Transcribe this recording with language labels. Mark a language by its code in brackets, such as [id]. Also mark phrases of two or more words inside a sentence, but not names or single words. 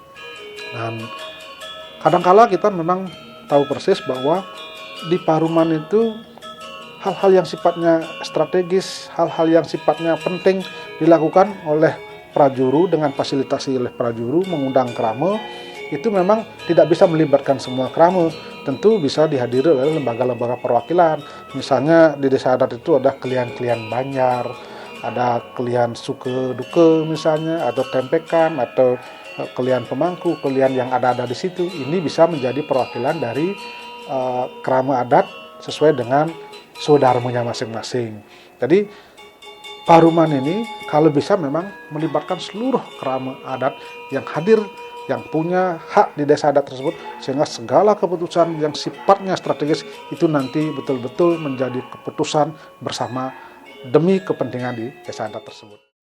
[id] Dan kadangkala kita memang tahu persis bahwa di Paruman itu hal-hal yang sifatnya strategis, hal-hal yang sifatnya penting dilakukan oleh prajuru dengan fasilitasi oleh prajuru, mengundang krama, itu memang tidak bisa melibatkan semua krama. Tentu bisa dihadiri oleh lembaga-lembaga perwakilan. Misalnya di desa adat itu ada kelian-kelian Banjar, ada kelian Suke Duke misalnya, atau Tempekan, atau kelian Pemangku, kelian yang ada di situ. Ini bisa menjadi perwakilan dari krama adat sesuai dengan swadharmanya masing-masing. Jadi Paruman ini kalau bisa memang melibatkan seluruh krama adat yang hadir, yang punya hak di desa adat tersebut, sehingga segala keputusan yang sifatnya strategis itu nanti betul-betul menjadi keputusan bersama demi kepentingan di desa adat tersebut.